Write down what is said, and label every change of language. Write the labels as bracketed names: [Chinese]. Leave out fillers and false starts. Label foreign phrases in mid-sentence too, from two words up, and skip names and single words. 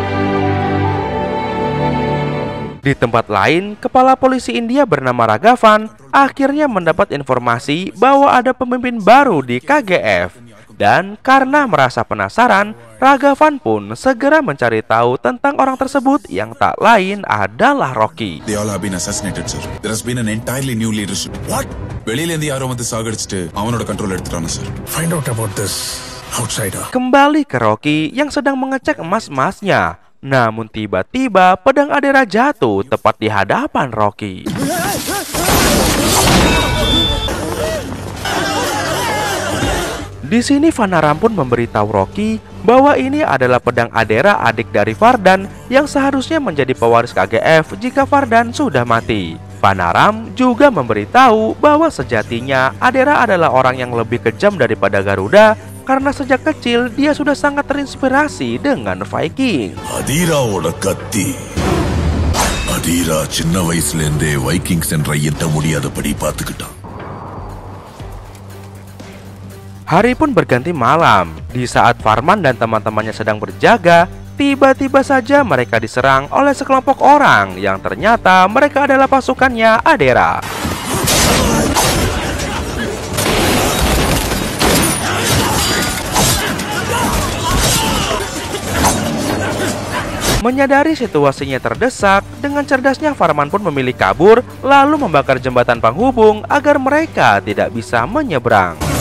[Indonesian] Di tempat lain, kepala polisi India bernama Raghavan akhirnya mendapat informasi bahwa ada pemimpin baru di KGF. Dan karena merasa penasaran, Raghavan pun segera mencari tahu tentang orang tersebut yang tak lain adalah Rocky. [English] They all have been assassinated, sir. There has been an entirely new leadership. What? [Tamil] வெளியில இருந்து யாரோ வந்து சாகடிச்சிட்டு அவனோட கண்ட்ரோல் எடுத்துட்டாங்க, sir. [English] Find out about this outsider. [Indonesian] Kembali ke Rocky yang sedang mengecek emas-emasnya. Namun tiba-tiba pedang Adera jatuh tepat di hadapan Rocky. Di sini Vanaram pun memberitahu Rocky bahwa ini adalah pedang Adera adik dari Vardan yang seharusnya menjadi pewaris KGF jika Vardan sudah mati. Vanaram juga memberitahu bahwa sejatinya Adera adalah orang yang lebih kejam daripada Garuda karena sejak kecil dia sudah sangat terinspirasi dengan Viking. [Tamil] அதிரவோட கத்தி. Adira சின்ன வயசுல இருந்தே வைக்கிங்ஸ் என்ற எட்ட முடியாதபடி பார்த்துக்கிட்டான். [Indonesian] Hari pun berganti malam. Di saat Varman dan teman-temannya sedang berjaga, tiba-tiba saja mereka diserang oleh sekelompok orang yang ternyata mereka adalah pasukannya Adera. Menyadari situasinya terdesak, dengan cerdasnya Varman pun memilih kabur lalu membakar jembatan penghubung agar mereka tidak bisa menyeberang.